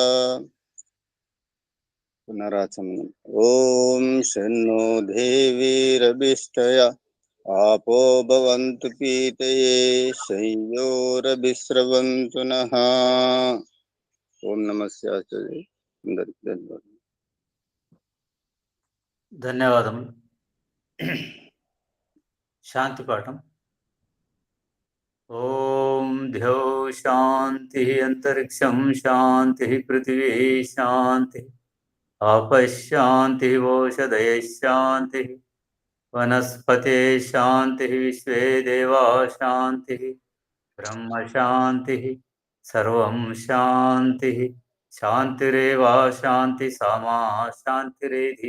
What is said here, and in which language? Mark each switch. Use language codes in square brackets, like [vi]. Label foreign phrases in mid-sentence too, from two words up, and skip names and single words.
[sa] पुनराचमनम्। ओम शन्नो देवीरभिष्टया आपो भवन्तु पीतये संयोरभिस्रवन्तु नः। ओम नमः शिवाय। [te] ధన్యవాదములు. శాంతి పాఠం. [sa] ఓం ధ్యౌ శాంతి అంతరిక్షం శాంతి పృథివీ శాంతి ఆపశాంతి ఓషధయ శాంతి వనస్పతే శాంతి విశ్వే దేవా శాంతి బ్రహ్మ శాంతి సర్వం శాంతి శాంతిరేవా శాంతి సామా శాంతిరేధి.